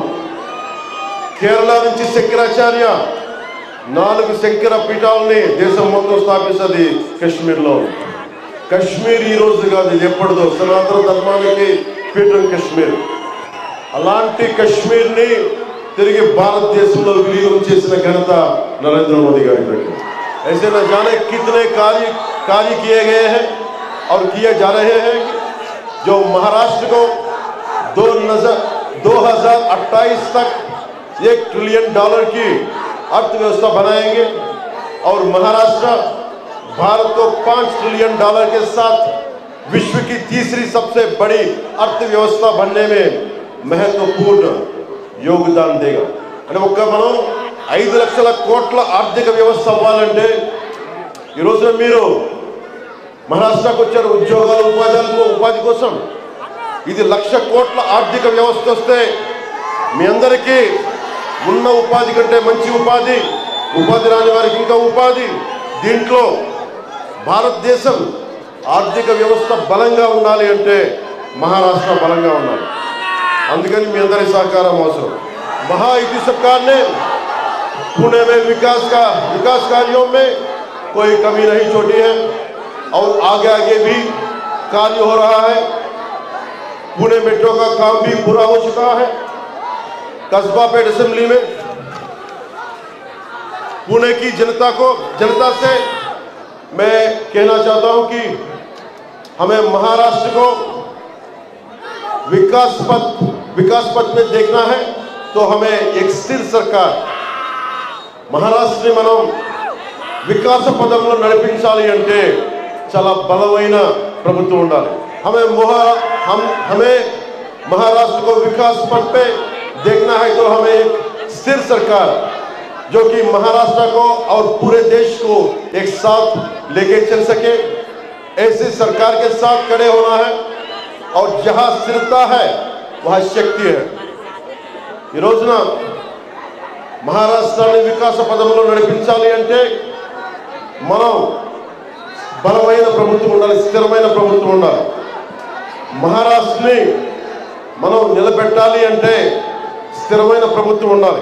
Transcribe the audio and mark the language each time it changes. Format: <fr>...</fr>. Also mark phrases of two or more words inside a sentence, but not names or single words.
<te>కేరళ నుంచి శంకరాచార్య 4 శంకర పీఠాలని దేశం మొత్తం స్థాపిస్తుంది కశ్మీర్లో. కశ్మీర్ ఈ రోజు కాదు, ఇది ఎప్పటిదో సనాతన ధర్మానికి పీఠం కశ్మీర్. అలాంటి కశ్మీర్ని తిరిగి భారతదేశంలో విలీనం చేసిన ఘనత నరేంద్ర मोदी గారి దగ్గర.</te> <hi>ऐसे न जाने कितने कार्य किए गए हैं और किए जा रहे हैं जो महाराष्ट्र को 2028 तक $1 ट्रिलियन की अर्थव्यवस्था बनाएंगे और महाराष्ट्र भारत को $5 ट्रिलियन के साथ विश्व की तीसरी सबसे बड़ी अर्थव्यवस्था बनने में महत्वपूर्ण योगदान देगा.</hi> <te>అంటే ఒక్క మనం 5 లక్షల కోట్ల ఆర్థిక వ్యవస్థ అవ్వాలంటే ఈ రోజున మీరు మహారాష్ట్రకు వచ్చారు ఉద్యోగాలు ఉపాధి కోసం. ఇది 1,00,000 కోట్ల ఆర్థిక వ్యవస్థ వస్తే మీ అందరికీ ఉన్న ఉపాధి కంటే మంచి ఉపాధి రాని వారికి ఇంకా ఉపాధి. దీంట్లో భారతదేశం ఆర్థిక వ్యవస్థ బలంగా ఉండాలి అంటే మహారాష్ట్ర బలంగా ఉండాలి. అందుకని మీ అందరి సహకారం అవసరం.</te> <hi>महायुति सरकार ने पुणे में विकास कार्यों में कोई कमी नहीं छोड़ी है और आगे भी कार्य हो रहा है. पुणे मेट्रो का काम भी पूरा हो चुका है. कस्बा पेट असेंबली में पुणे की जनता से मैं कहना चाहता हूं कि हमें महाराष्ट्र को विकास पथ में देखना है तो हमें एक स्थिर सरकार महाराष्ट्र</hi> <te>మనం వికాస పదంలో నడిపించాలి అంటే చాలా బలమైన ప్రభుత్వం ఉండాలి.</te> <hi>हमें महाराष्ट्र को विकास पथ पे देखना है तो हमें एक स्थिर सरकार जो कि महाराष्ट्र को और पूरे देश को एक साथ लेके चल सके, ऐसी सरकार के साथ खड़े होना है. और जहां स्थिरता है वहां शक्ति है.</hi> <te>ఈ రోజున మహారాష్ట్రాన్ని వికాస పదంలో నడిపించాలి అంటే మనం బలమైన ప్రభుత్వం ఉండాలి, స్థిరమైన ప్రభుత్వం ఉండాలి. మహారాష్ట్రని మనం నిలబెట్టాలి అంటే స్థిరమైన ప్రభుత్వం ఉండాలి.</te>